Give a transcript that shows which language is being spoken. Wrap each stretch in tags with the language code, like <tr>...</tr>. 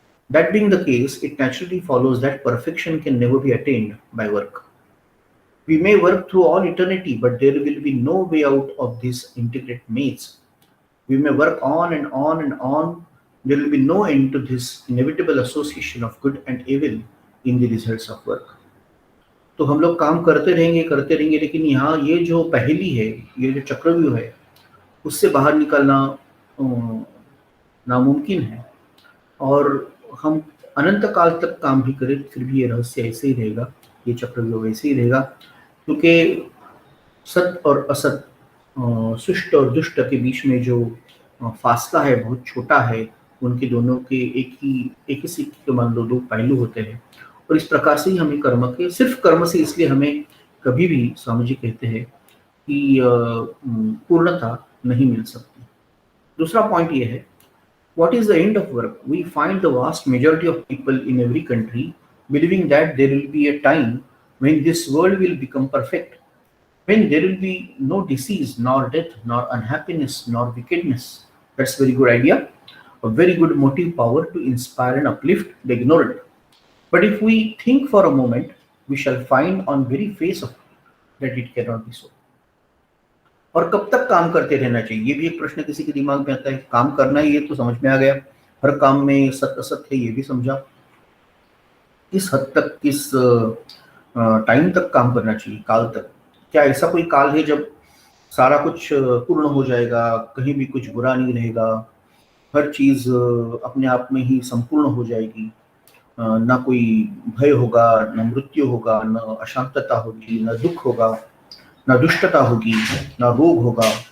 <en>That being the case, it naturally follows that perfection can never be attained by work. We may work through all eternity, but there will be no way out of this intricate maze. We may work on and on and on. There will be no end to this inevitable association of good and evil in the results of work.</en> <hi>तो हम लोग काम करते रहेंगे, लेकिन यहाँ ये जो पहेली है, ये जो चक्रव्यूह है, उससे बाहर निकलना अ, नामुमकिन है। और हम अनंत काल तक काम भी करें फिर भी ये रहस्य ऐसे ही रहेगा, ये चक्रव्यूह वैसे ही रहेगा, क्योंकि सत और असत, शिष्ट और दुष्ट के बीच में जो फासला है बहुत छोटा है। उनके दोनों के एक ही सिक्के के मान लो दो पहलू होते हैं। और इस प्रकार से ही हमें सिर्फ कर्म से, इसलिए हमें कभी भी स्वामी जी कहते हैं कि पूर्णता नहीं मिल सकती। दूसरा पॉइंट ये है,</hi> <en>what is the end of work? We find the vast majority of people in every country believing that there will be a time when this world will become perfect, when there will be no disease, nor death, nor unhappiness, nor wickedness. That's a very good idea, a very good motive power to inspire and uplift the ignorant. But if we think for a moment, we shall find on very face of that it cannot be so.</en> <hi>और कब तक काम करते रहना चाहिए, ये भी एक प्रश्न किसी के दिमाग में आता है। काम करना है ये तो समझ में आ गया, हर काम में सत्य असत्य है ये भी समझा। किस हद तक,</hi> <en>किस टाइम तक</en> <hi>काम करना चाहिए, काल तक? क्या ऐसा कोई काल है जब सारा कुछ पूर्ण हो जाएगा, कहीं भी कुछ बुरा नहीं रहेगा, हर चीज अपने आप में ही संपूर्ण हो जाएगी, ना कोई भय होगा, न मृत्यु होगा, न अशांतता होगी, न दुख होगा, न दुष्टता होगी, न रोग होगा?</hi>